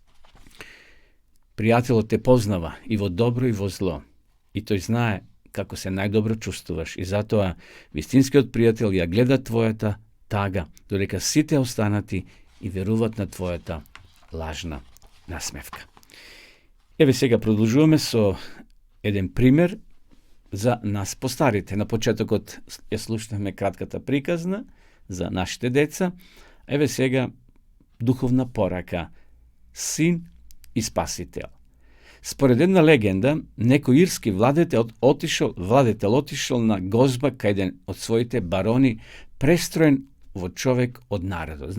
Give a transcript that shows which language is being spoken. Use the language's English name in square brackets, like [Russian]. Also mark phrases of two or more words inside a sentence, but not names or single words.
[Macedonian] Пријател те познава и во добро и во зло. И то знае како се најдобро чувствуваш. И зато вистински од пријатела гледа твојата тага, додека сите останати и веруваат на твојата лажна насмевка. Evo сега продолжуваме со еден пример за нас постарите. На почетокот ја слушнахме кратката приказна за нашите деца. Еве сега духовна порака. Син и спасител. Според една легенда, некој ирски владетел отишол на гозба кај еден од своите барони, престроен во човек од народот.